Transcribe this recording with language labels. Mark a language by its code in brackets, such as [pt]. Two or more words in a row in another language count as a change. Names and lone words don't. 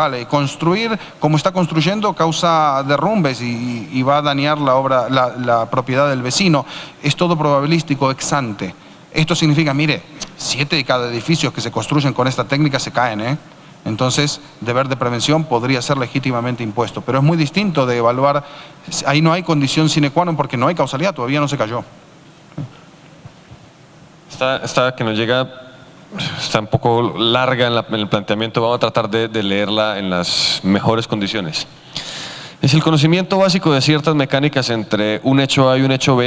[es] Vale, construir, como está construyendo, causa derrumbes y va a dañar la propiedad del vecino. Es todo probabilístico [la] ex ante. [es] Esto significa, mire, 7 de cada edificios que se construyen con esta técnica se caen, Entonces, deber de prevención podría ser legítimamente impuesto. Pero es muy distinto de evaluar, ahí no hay condición [la] sine qua non [es] porque no hay causalidad, todavía no se cayó. Esta que nos llega está un poco larga en el planteamiento, vamos a tratar de leerla en las mejores condiciones. Es el conocimiento básico de ciertas mecánicas entre un hecho A y un hecho B.